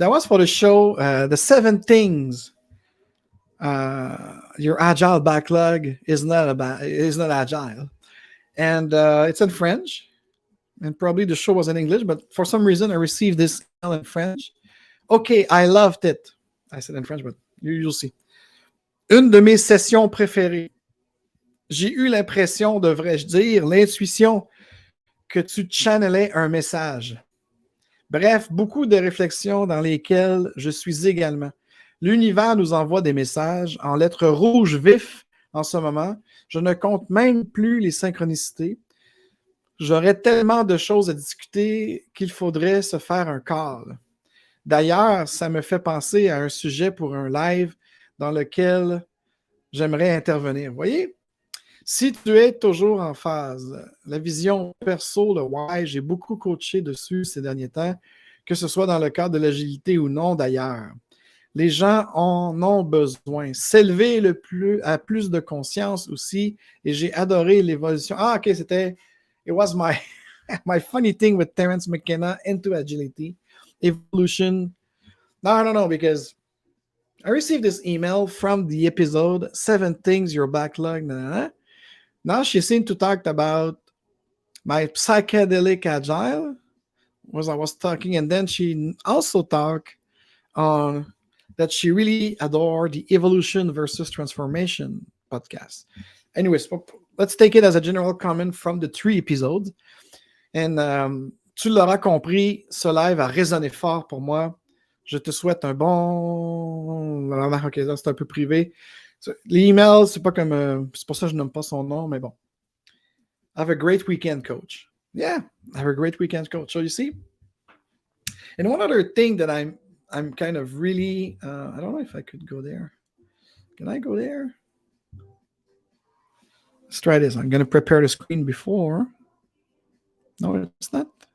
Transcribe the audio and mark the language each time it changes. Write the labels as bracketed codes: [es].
[en] That was for the show, the 7 things your agile backlog is not agile, and it's in French, and probably the show was in English, but for some reason I received this email in French. Okay, I loved it. I said in French, but you'll see. [fr] Une de mes sessions préférées. J'ai eu l'impression, devrais-je dire, l'intuition que tu channelais un message. Bref, beaucoup de réflexions dans lesquelles je suis également. L'univers nous envoie des messages en lettres rouges vifs en ce moment. Je ne compte même plus les synchronicités. J'aurais tellement de choses à discuter qu'il faudrait se faire un call. D'ailleurs, ça me fait penser à un sujet pour un live dans lequel j'aimerais intervenir. Vous voyez, si tu es toujours en phase, la vision perso, le why, j'ai beaucoup coaché dessus ces derniers temps, que ce soit dans le cadre de l'agilité ou non d'ailleurs. Les gens en ont besoin. S'élever à plus de conscience aussi. Et j'ai adoré l'évolution. Ah, OK, c'était... [en] It was my funny thing with Terence McKenna into agility. Evolution. No, because I received this email from the episode 7 Things Your Backlog. Now she seemed to talk about my psychedelic agile was I was talking, and then she also talked on that she really adored the evolution versus transformation podcast. Anyways, let's take it as a general comment from the 3 episodes. [fr] And tu l'auras compris, ce live a résonné fort pour moi. Je te souhaite un bon... Ok, là, c'est un peu privé. Les emails, c'est pas comme... c'est pour ça que je nomme pas son nom, mais bon. [en] Have a great weekend, coach. Yeah, have a great weekend, coach. So you see? And one other thing that I'm kind of really... I don't know if I could go there. Can I go there? Let's try this. I'm going to prepare the screen before. No, it's not.